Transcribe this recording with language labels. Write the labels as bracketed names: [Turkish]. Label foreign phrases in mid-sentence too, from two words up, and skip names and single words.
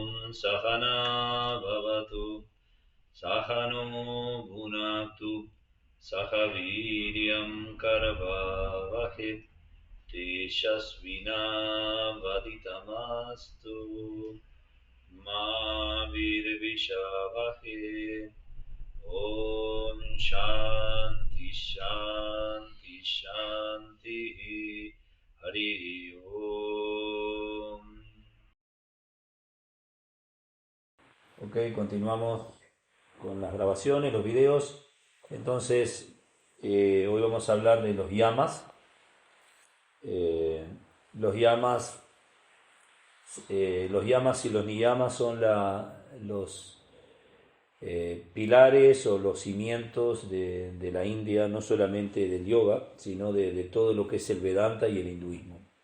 [Sanskrit] सहना भवतु सहनो भुनक्तु सह वीर्यं करवावहै तेजस्विनावधीतमस्तु मा वीर्यविषावहै ॐ शान्ति शान्ति शान्तिः हरि ओम. [Spanish] Ok, continuamos con las grabaciones, los videos. Entonces, hoy vamos a hablar de los yamas. Los yamas, los yamas y los niyamas son los pilares o los cimientos de la India, no solamente del yoga, sino de todo lo que es el Vedanta y el hinduismo.